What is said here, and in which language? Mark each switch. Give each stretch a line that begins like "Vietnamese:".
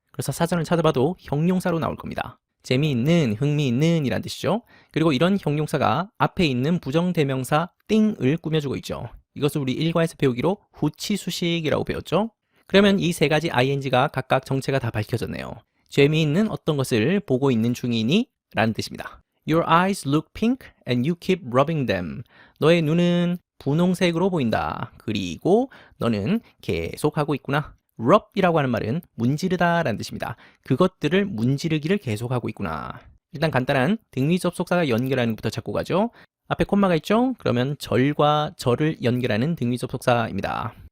Korean: 그래서 사전을 찾아봐도 형용사로 나올 겁니다. 재미있는, 흥미있는 이란 뜻이죠. 그리고 이런 형용사가 앞에 있는 부정대명사 thing을 꾸며주고 있죠. 이것을 우리 1과에서 배우기로 후치수식이라고 배웠죠. 그러면 이 세 가지 ing가 각각 정체가 다 밝혀졌네요. 재미있는 어떤 것을 보고 있는 중이니? 라는 뜻입니다.
English: Your eyes look pink and you keep rubbing them.
Korean: 너의 눈은 분홍색으로 보인다. 그리고 너는 계속 하고 있구나. rub이라고 하는 말은 문지르다 라는 뜻입니다. 그것들을 문지르기를 계속하고 있구나. 일단 간단한 등위 접속사가 연결하는 것부터 찾고 가죠. 앞에 콤마가 있죠? 그러면 절과 절을 연결하는 등위 접속사입니다.